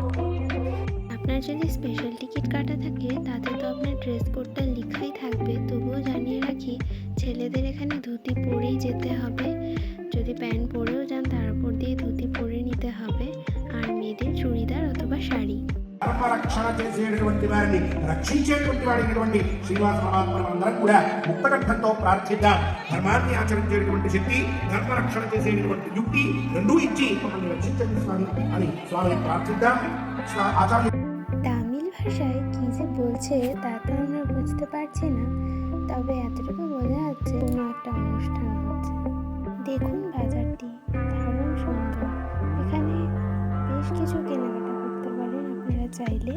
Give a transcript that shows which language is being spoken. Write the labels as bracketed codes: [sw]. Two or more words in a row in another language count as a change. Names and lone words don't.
[bn] আপনার যদি স্পেশাল টিকিট কাটা থাকে তাতে তো আপনার ড্রেস কোডটা লেখাই থাকবে, তবুও জানিয়ে রাখি ছেলেদের এখানে ধুতি পরেই যেতে হবে। যদি প্যান্ট পরেও যান তার উপর দিয়ে ধুতি পরে নিতে হবে, আর মেয়েদের చూడిదార్ অথবা শাড়ি। [te] రక్షణ చేసేటువంటి వారిని రక్షించేటువంటి వాడినటువంటి శ్రీనివాస పరమాత్మను అందరం కూడా ముక్తకంఠంతో ప్రార్థిద్దాం. ధర్మాన్ని ఆచరించేటువంటి శక్తి, ధర్మ రక్షణ చేసేటువంటి యుక్తి రెండూ ఇచ్చి మమ్మల్ని రక్షించండి స్వామి అని స్వామిని ప్రార్థిద్దాం. ఆచార్య [bn] তামিল ভাষায় কি যে বলছে তা তো আমরা বুঝতে পারছি না, তবে এতটুকু বোঝা যাচ্ছে কোনো একটা অনুষ্ঠান হচ্ছে। দেখুন বাজারটি দারুণ সুন্দর, এখানে বেশ কিছু কেনাকাটা করতে পারেন আপনারা চাইলে।